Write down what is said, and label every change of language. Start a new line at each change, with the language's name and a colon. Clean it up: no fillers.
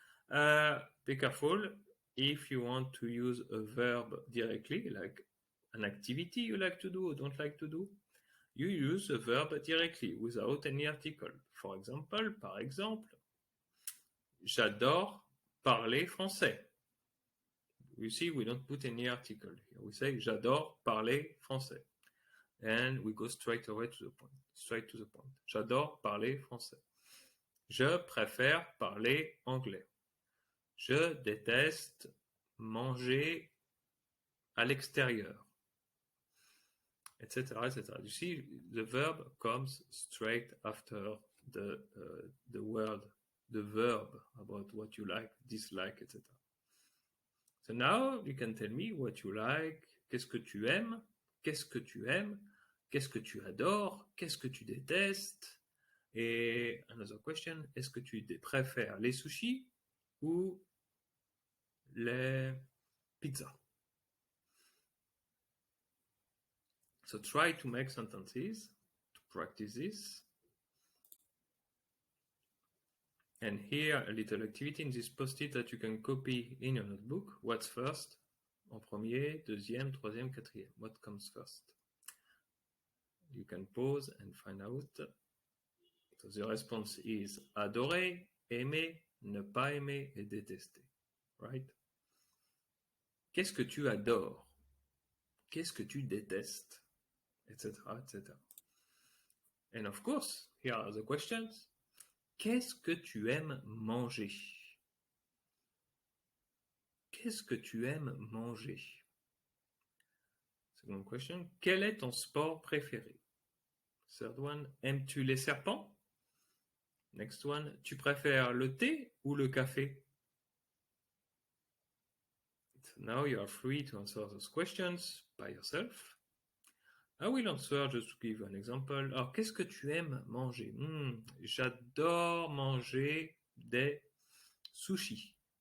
English: Be careful if you want to use a verb directly, like an activity you like to do or don't like to do. You use a verb directly without any article. For example,
French: par exemple, j'adore parler français.
English: You see, we don't put any article here. We say
French: j'adore parler français.
English: And we go straight away to the point. Straight to the point.
French: J'adore parler français. Je préfère parler anglais. Je déteste manger à l'extérieur. Etc.
English: You see, the verb comes straight after the word, the verb about what you like, dislike, etc. So now you can tell me what you like,
French: qu'est-ce que tu aimes, qu'est-ce que tu aimes, qu'est-ce que tu adores, qu'est-ce que tu détestes. Et another question, est-ce que tu préfères les sushis ou les pizzas?
English: So try to make sentences to practice this. And here a little activity in this post-it that you can copy in your notebook. What's first?
French: En premier, deuxième, troisième, quatrième.
English: What comes first? You can pause and find out. So the response is
French: adorer, aimer, ne pas aimer et détester.
English: Right?
French: Qu'est-ce que tu adores? Qu'est-ce que tu détestes? Etc.
English: And of course, here are the questions.
French: Qu'est-ce que tu aimes manger? Qu'est-ce que tu aimes manger?
English: Second question.
French: Quel est ton sport préféré?
English: Third one.
French: Aimes-tu les serpents?
English: Next one.
French: Tu préfères le thé ou le café?
English: So now you are free to answer those questions by yourself. I will answer just to give you an example.
French: Alors, qu'est-ce que tu aimes manger? J'adore manger des sushis.